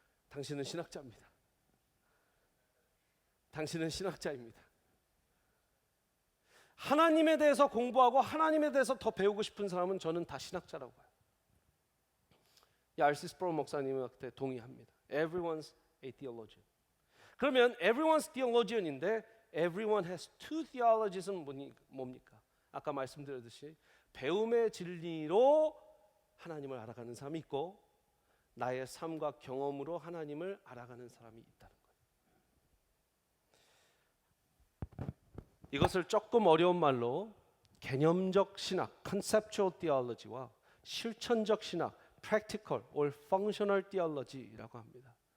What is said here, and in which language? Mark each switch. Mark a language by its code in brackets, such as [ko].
[ko] 당신은 신학자입니다. 당신은 신학자입니다. 하나님에 대해서 공부하고 하나님에 대해서 더 배우고 싶은 사람은 저는 다 신학자라고 봐요. R.C. 스프로 목사님한테 동의합니다. [en] Everyone's a theologian. 그러면 everyone's theologian인데 everyone has two theologies는 뭡니까? [ko] 아까 말씀드렸듯이 배움의 진리로 하나님을 알아가는 사람이 있고 나의 삶과 경험으로 하나님을 알아가는 사람이 있다는 거예요. 이것을 조금 어려운 말로 개념적 신학, conceptual theology와 실천적 신학, practical or functional theology라고 합니다.